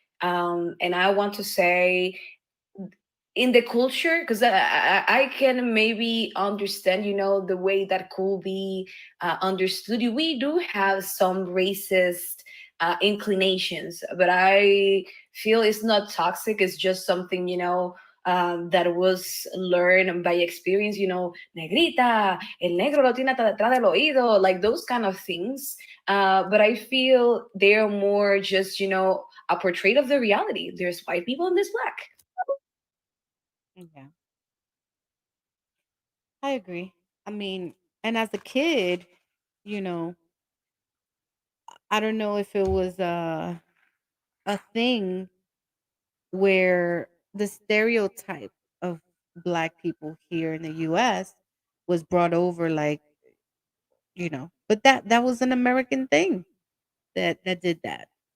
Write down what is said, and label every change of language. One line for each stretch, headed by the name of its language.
English: And I want to say in the culture, because I can maybe understand the way that could be understood. We do have some racist inclinations, but I feel it's not toxic. It's just something that was learned by experience.
Spanish: Negrita, el negro lo tiene hasta detrás del oído,
English: like those kind of things. But I feel they're more just a portrait of the reality. There's white people and there's black. Yeah, I agree. I mean, and as a kid, you know, I don't know if it was a thing where the stereotype of black people here in the US was brought over like, but that was an American thing that did that.